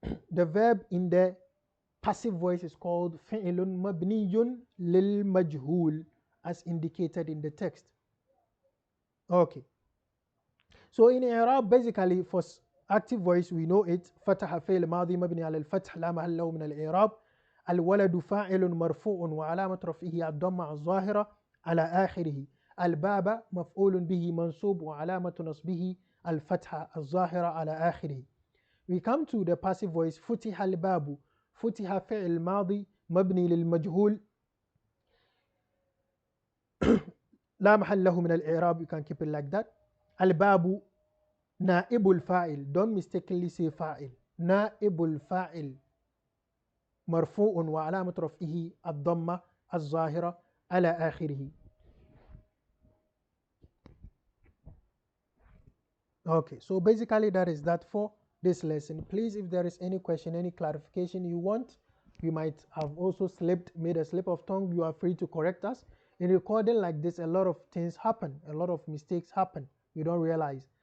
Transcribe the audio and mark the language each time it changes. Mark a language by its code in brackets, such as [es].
[en] The verb in the passive voice is called fi'ilun mabniyun lil majhul, as indicated in the text. Okay. So in i'rab, basically for active voice we know it. [ar] فتح فعل ماضي مبني على الفتح لا محل له من الإعراب. الولد فاعل مرفوع وعلامة رفعه الضمة الظاهرة على آخره. الباب مفعول به منصوب وعلامة نصبه الفتحة الظاهرة على آخره. [en] We come to the passive voice. [ar] فتح الباب. فتح فعل ماضي مبني للمجهول لا محل له من الإعراب. [en] You can keep it like that. [ar] الباب نائب الفاعل. [en] Don't mistakenly say فاعل. [ar] نائب الفاعل مرفوع وعلامة رفعه الضمة الظاهرة على آخره. [en] Okay, so basically that is that for this lesson. Please, if there is any question, any clarification you want, you might have also made a slip of tongue, you are free to correct us. In recording like this, a lot of things happen, a lot of mistakes happen, you don't realize.